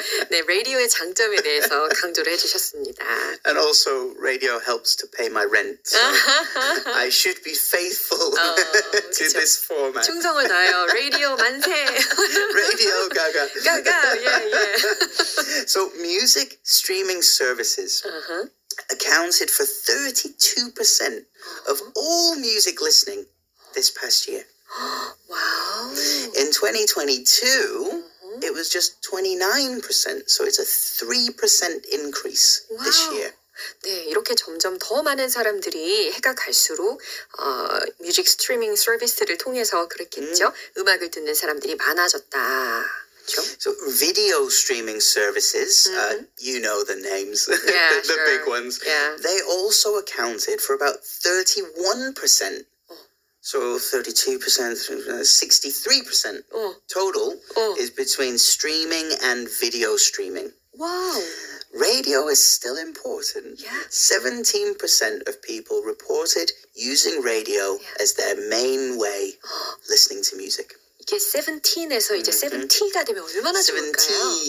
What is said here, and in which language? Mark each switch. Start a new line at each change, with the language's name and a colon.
Korean: 네, 라디오의 장점에 대해서 강조를 해주셨습니다.
English: And also radio helps to pay my rent. So I should be faithful to this format.
Korean: 충성을 다해요. 라디오 만세.
English: Radio Gaga.
Korean: 가가. 예, 예.
English: So music streaming services accounted for 32% of all music listening this past year. 와우. In 2022, it was just 29%. So it's a 3% increase this year.
Korean: 네, 이렇게 점점 더 많은 사람들이 해가 갈수록 뮤직 스트리밍 서비스를 통해서 그랬겠죠. 음악을 듣는 사람들이 많아졌다. 그렇죠?
English: So video streaming services, you know the names, Yeah, the sure. big ones. Yeah. They also accounted for about 31%. So 32%, 63% total is between streaming and video streaming. 와우. Radio is still important. Yeah. 17% of people reported using radio as their main way listening to music.
Korean: 이게 17에서 이제 70가 되면 얼마나 좋을까요?